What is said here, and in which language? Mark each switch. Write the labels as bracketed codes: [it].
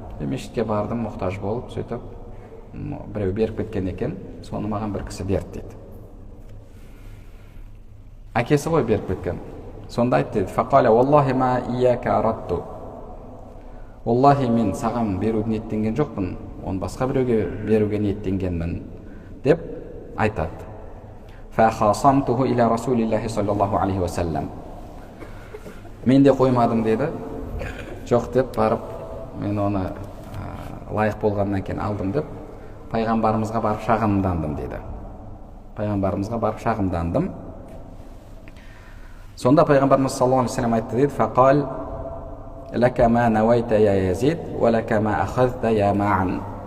[kk] Мешітке бардым, мұқтаж болып, сөйтіп біреу беріп кеткен екен, соны маған бір кісі берді дейді. Әкесі ғой беріп кеткен. Сонда айтты дейді: [ar] "Фақаля валлахи ма ияка аратту." [kk] Аллахи, мен саған беруге ниеттенген жоқпын, оны басқа біреуге беруге ниеттенгенмін деп айтады. [ar] Фахасамтуху иля расулиллахи саллаллаху алейхи ва саллям. [kk] Мен де қоймадым дейді. Жоқ деп барып, мен оны лайық болғаннан кейін алдым деп, пайғамбарымызға барып шағымдандым дейді. Пайғамбарымызға барып шағымдандым. Сонда пайғамбарымыз саллаллаху алейхи вассалам айтты дейді: [ar] "Фақал лака ма навайта я Язид, ва лака ма ахазта я Маъан."